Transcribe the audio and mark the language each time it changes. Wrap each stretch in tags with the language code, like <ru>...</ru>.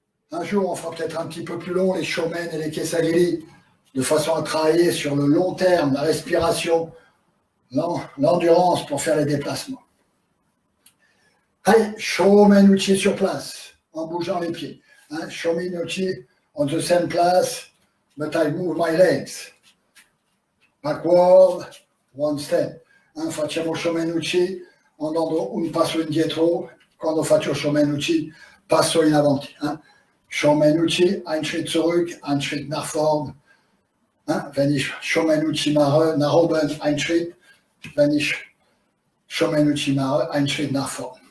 <fr>Un jour, on fera peut-être un petit peu plus long les shomen et les kesagiri, de façon à travailler sur le long terme, la respiration, l'endurance pour faire les déplacements. Allez, shomen uchi sur place, en bougeant les pieds.</fr> <en>Hein, shomen uchi on the same place, but I move my legs. Backward, one step.</en> <it>Hein, facciamo shomen uchi, andando un passo indietro. Quando faccio shomen uchi, passo in avanti. Hein.</it> <de>Shomen uchi, ein Schritt zurück, ein Schritt nach vorn. Hein, wenn ich shomen uchi mache, nach oben, ein Schritt. Wenn ich shomen uchi mache, ein Schritt nach vorn.</de>